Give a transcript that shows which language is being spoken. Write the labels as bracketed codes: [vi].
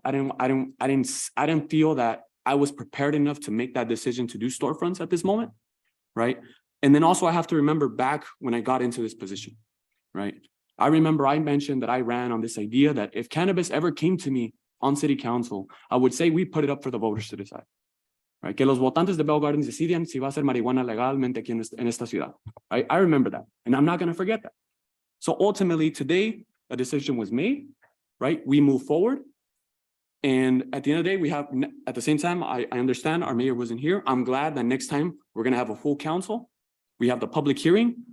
[en] I didn't feel that I was prepared enough to make that decision to do storefronts at this moment, right? And then also I have to remember back when I got into this position, right? I remember I mentioned that I ran on this idea that if cannabis ever came to me on city council, I would say we put it up for the voters to decide, right? [es] Que los votantes de Bell Gardens decidan si va a ser marihuana legalmente aquí en esta ciudad. [en] I remember that, and I'm not going to forget that. So ultimately today, a decision was made, right? We move forward. And at the end of the day, we have, at the same time, I understand our mayor wasn't here. I'm glad that next time we're going to have a full council. We have the public hearing.